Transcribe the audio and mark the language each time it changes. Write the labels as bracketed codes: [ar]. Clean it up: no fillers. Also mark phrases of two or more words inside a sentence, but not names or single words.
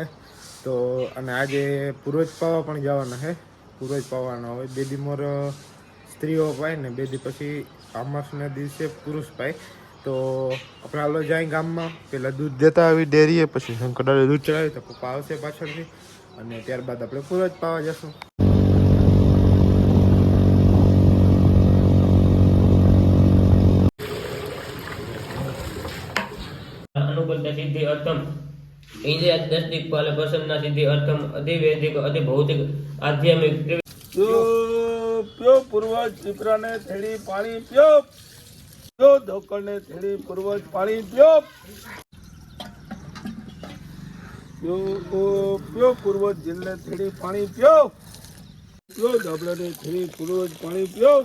[gu] તો અને આજે પૂર્વજ પાવા પણ જવાના છે. પૂર્વજ પાવાનો હોય, બે દી મોર સ્ત્રીઓ પાય ને બે દી પછી અમાસના દિવસે પુરુષ પાય. તો આપણે હાલો જાય ગામમાં, પહેલાં દૂધ દેતા આવી ડેરીએ, પછી શંકર દાદા દૂધ ચડાવી તો પપ્પા આવશે પાછળથી, અને ત્યારબાદ આપણે પૂર્વજ પાવા જશું. [sa] अनुकूलता सिद्धि अर्थम इंद्रिय दृष्टि फल प्रसन्ना सिद्धि अर्थम अधिवैदिक अधिभौतिक आध्यात्मिक [gu] પ્યો પૂર્વજ દીકરાને થેડી પાણી પ્યો, પ્યો ધોકરને થેડી પૂર્વજ પાણી પ્યો, પ્યો પૂર્વજ જીલને થેડી પાણી પ્યો, પ્યો ધાબળાને થેડી પૂર્વજ પાણી પ્યો.